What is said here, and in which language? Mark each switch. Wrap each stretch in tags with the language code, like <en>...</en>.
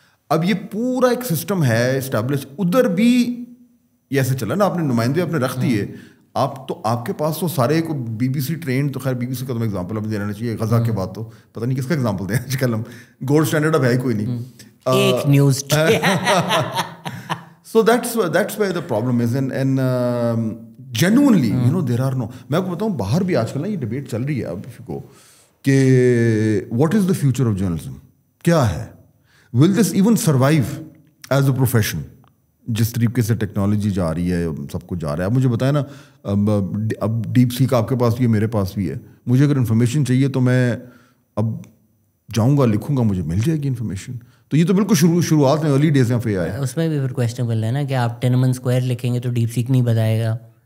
<ur>اب یہ پورا ایک سسٹم ہے اسٹیبلش. ادھر بھی یہ ایسے چلا نا, آپ نے نمائندے اپنے رکھ دیے, آپ کے پاس تو سارے کو BBC ٹرین, تو خیر BBC کا تو ایگزامپل اب دینا چاہیے. غزہ کے بعد تو پتہ نہیں کس کا ایگزامپل دیں آج کل, ہم گولڈ اسٹینڈرڈ اب ہے ہی کوئی نہیں. ایک news.</ur> <en>So that's where the problem is. And genuinely, there are no.</en> <ur>میں آپ کو بتاؤں باہر بھی آج کل نا یہ ڈبیٹ چل رہی ہے اب کو کہ</ur> <en>what is the future of journalism?</en> <ur>کیا ہے?</ur> <en>Will this even survive as a profession?</en> <ur>جس طریقے سے ٹیکنالوجی جا رہی ہے, سب کچھ جا رہا ہے. اب مجھے بتائیں نا, اب ڈیپ سیک آپ کے پاس بھی ہے, میرے پاس بھی ہے. مجھے اگر انفارمیشن چاہیے تو میں اب جاؤں گا, لکھوں گا, مجھے مل جائے گی انفارمیشن. تو یہ تو بالکل شروعات میں ارلی ڈیز میں پہ آیا. اس میں بھی پھر کویسچنبل ہے نا کہ آپ ٹینمن اسکوائر لکھیں گے تو ڈیپ سیک نہیں بتائے گا,</ur>